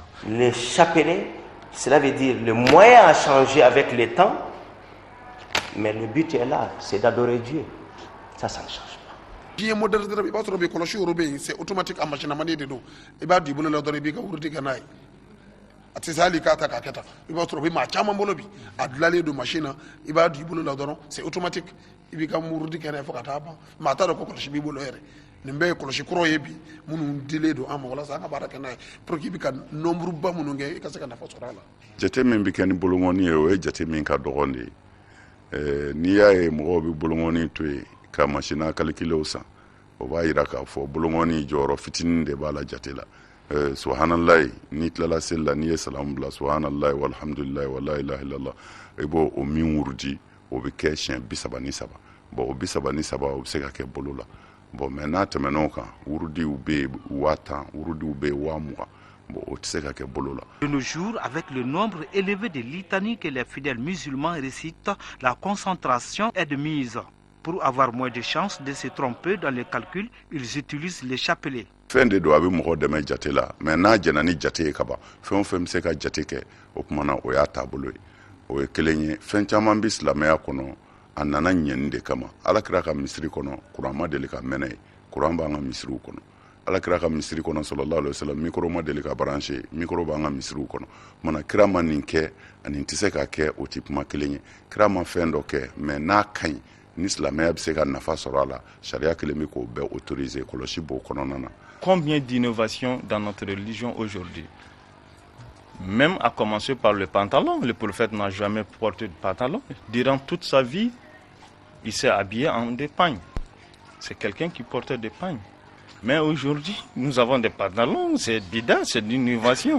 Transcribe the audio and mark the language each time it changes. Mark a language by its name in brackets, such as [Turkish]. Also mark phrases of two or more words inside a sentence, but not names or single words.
[French] Le chapelet, cela veut dire le moyen a changé avec le temps, mais le but est là, c'est d'adorer Dieu. Ça ne change pas. C'est automatique en machine à manier de dos. Et bien, du boulot, la donner bien, c'est automatique. [Bambara] Jate min bi kɛ ni bolongoni ye o ye jate min ka dɔgɔn de ye n'i y'a ye mɔgɔw bɛ bolongoni to yen ka masina kalikilew san o b'a yira k'a fɔ bolongoni jɔyɔrɔ fitinin de b'a la jate la subhanallahi n'i tilala seli la n'i ye salamu bila [Arabic] سبحان الله والحمد لله ولا إله إلا الله [Bambara] i b'o o min wurudi o bɛ kɛ siɲɛ 33 bon o 33 o bɛ se ka kɛ bolo la bon mais n'a tɛmɛn'o kan wurudiw bɛ yen 10,000 wurudiw bɛ yen 20,000. [French] De nos jours, avec le nombre élevé de litanies que les fidèles musulmans récitent, la concentration est de mise. Pour avoir moins de chances de se tromper dans les calculs, ils utilisent les chapelets. [Bambara] Fɛn de don a bɛ mɔgɔ dɛmɛ jate la mais n'a jɛna ni jate ye ka ban fɛn o fɛn bɛ se ka jate kɛ o tuma na o y'a taabolo ye o ye kelen ye fɛn caman bɛ silamɛya kɔnɔ a nana ɲɛni de kama alakira ka misiri kɔnɔ kuran ma deli ka mɛnɛ ye kuran b'an ka misiriw kɔnɔ alakira ka misiri kɔnɔ [Arabic] صلى الله عليه وسلم [Bambara] mikro ma deli ka branché mikro b'an ka misiriw kɔnɔ mana kira ma nin kɛ ani tɛ se ka kɛ o tɛ kuma kelen ye kira ma fɛn dɔ kɛ mais n'a ka ɲi ni silamɛya bɛ se ka nafa sɔrɔ a la sariya kelen bɛ k'o bɛɛ autoriser kɔlɔsi b'o kɔnɔna na. [French] Combien d'innovations dans notre religion aujourd'hui? Même à commencer par le pantalon, le prophète n'a jamais porté de pantalon. Durant toute sa vie, il s'est habillé en des pagnes. C'est quelqu'un qui portait des pagnes. Mais aujourd'hui, nous avons des pantalons, c'est bidon, c'est une innovation.